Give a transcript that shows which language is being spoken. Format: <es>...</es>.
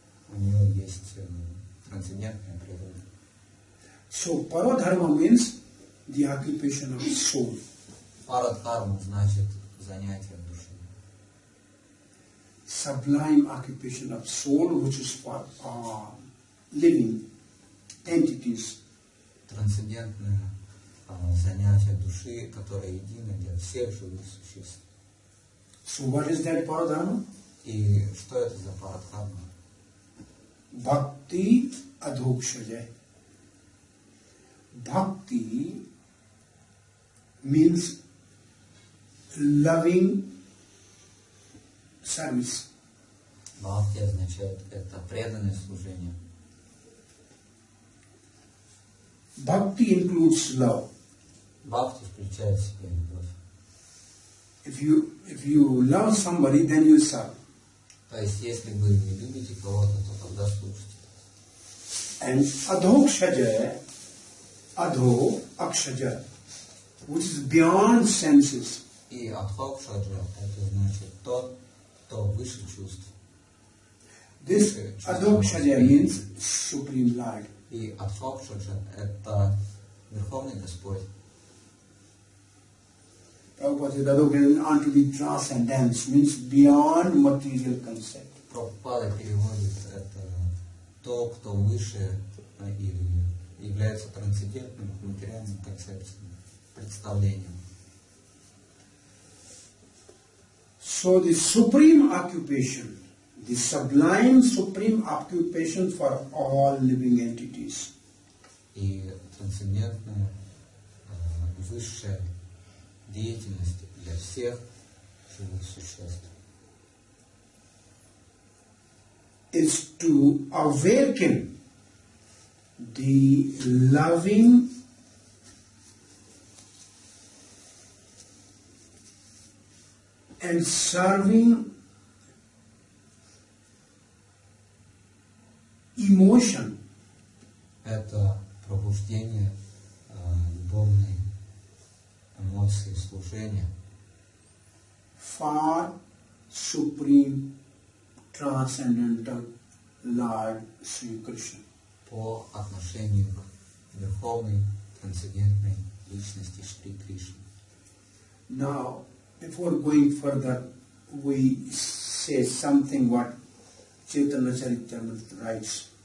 <ru>У нее есть трансцендентная природа.</ru> <en>So paradharma means the occupation of soul.</en> <ru>Парадхарма значит занятие души.</ru> <en>Sublime occupation of soul, which is for living entities.</en> <ru>Трансцендентное занятие души, которое едино для всех живых существ.</ru> <en>So what is that paradharma?</en> <ru>И что это за парадхарма?</ru> <sa>Bhakti adhokshaya.</sa> <en>Bhakti means loving service.</en> <ru>Бхакти означает это преданное служение.</ru> <en>Bhakti includes love.</en> <ru>Бхакти включает в себя любовь.</ru> <en>If you love somebody, then you serve.</en> <ru>То есть, если вы не любите кого-то, то тогда слушайте.</ru> <en>And adhokshaja, adho, akshaja, which is beyond senses.</en> <ru>И адхокшаджа, это значит тот, кто выше чувств.</ru> <en>This adhokshaja means Supreme Lord.</en> <ru>И адхокшаджа, это Верховный Господь.</ru> <en>Prabhupada said adhokshaja unto the transcendence means beyond material concept.</en> <ru>Прабхупада переводит это то, кто выше или является трансцендентным к материальным концепциям, представлением.</ru> <en>So the supreme occupation, the sublime supreme occupation for all living entities.</en> <ru>И трансцендентная высшая деятельность для всех живых существ</ru> <en>Is to awaken the loving and serving emotion.</en> <ru>Это пробуждение любовной эмоции служения</ru> <en>For Supreme Transcendental Lord Sri Krishna.</en> <ru>по отношению к верховной трансцендентной личности Шри Кришны.</ru> <en>Now, before going further, we say something what Chaitanya Charitamrita writes.</en>